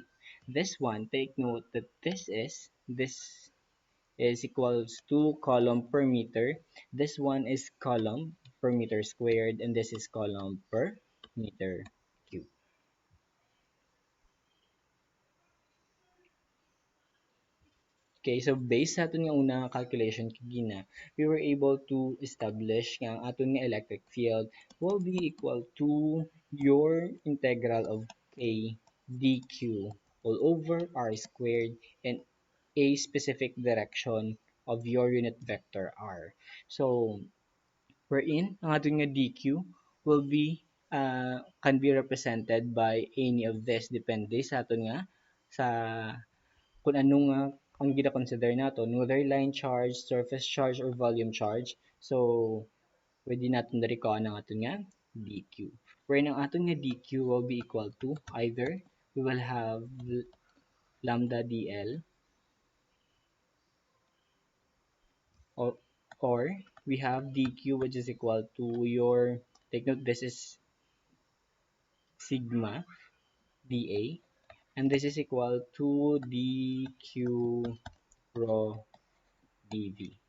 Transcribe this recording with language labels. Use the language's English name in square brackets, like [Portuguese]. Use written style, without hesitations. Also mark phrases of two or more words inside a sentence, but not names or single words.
[English] This one, take note that this is equals to column per meter. This one is column per meter squared and this is column per meter cube. [Hiligaynon] Okay, so based sa aton nga unang calculation kagina, [English] we were able to establish [Hiligaynon] nga ang aton nga [English] electric field will be equal to your integral of K dq all over r squared in a specific direction of your unit vector r. So, wherein [Hiligaynon] ang aton nga [English] dq will be can be represented by any of this [Hiligaynon] depende sa aton nga sa kung anong ang gina-consider naton [English] whether line charge, surface charge, or volume charge. So, [Hiligaynon] pwede natin na-recall ang aton nga dq. [English] Wherein [Hiligaynon] ang aton nga [English] dq will be equal to either we will have lambda dl or, or we have dq, which is equal to your, take note, this is sigma dA, and this is equal to dq rho dV.